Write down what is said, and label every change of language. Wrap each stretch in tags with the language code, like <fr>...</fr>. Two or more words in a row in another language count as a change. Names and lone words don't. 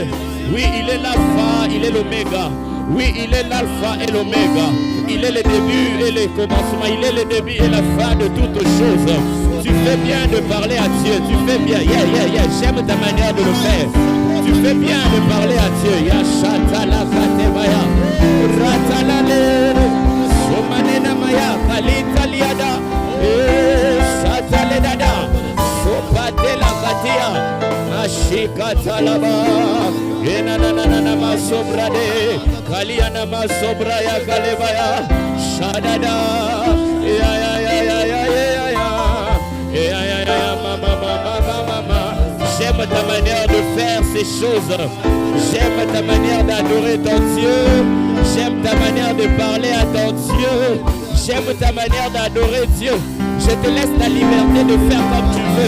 <fr>Oui, il est l'alpha, il est l'oméga. Oui, il est l'alpha et l'oméga. Il est le début et le commencement. Il est le début et la fin de toutes choses. Tu fais bien de parler à Dieu. Tu fais bien. J'aime ta manière de le faire. Tu fais bien de parler à Dieu. Yashatala katebaya. Ratalale. Somanena maya. Kalitaliada. Shataledada. Sopatela katia. Ashikatalaba. Enanana masobrade. Kaliana masobraya kalebaya. Shadada. J'aime ta manière de faire ces choses. J'aime ta manière d'adorer ton Dieu. J'aime ta manière de parler à ton Dieu. J'aime ta manière d'adorer Dieu. Je te laisse la liberté de faire comme tu veux.</fr>